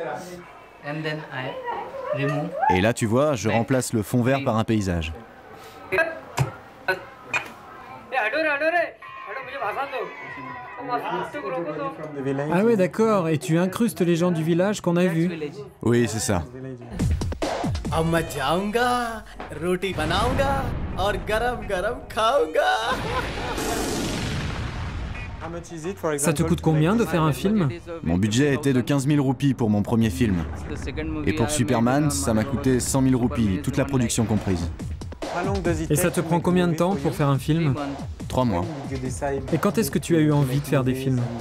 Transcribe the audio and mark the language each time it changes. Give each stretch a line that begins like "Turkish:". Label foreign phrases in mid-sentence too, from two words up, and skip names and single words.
French: Et là, tu vois, je remplace le fond vert par un paysage. Ah ouais, d'accord. Et tu incrustes les gens du village qu'on a vus? Oui, c'est ça.
Hindi: अब मैं जाऊंगा, रोटी बनाऊंगा और गरम गरम खाऊंगा।
French: Ça te coûte combien de faire un film? Mon budget était de 15 000 roupies pour mon premier film. Et pour Superman, ça m'a coûté 100 000 roupies, toute la production comprise. Et ça te prend combien de temps pour faire un film? 3 mois. Et quand est-ce que tu as eu envie de faire des films?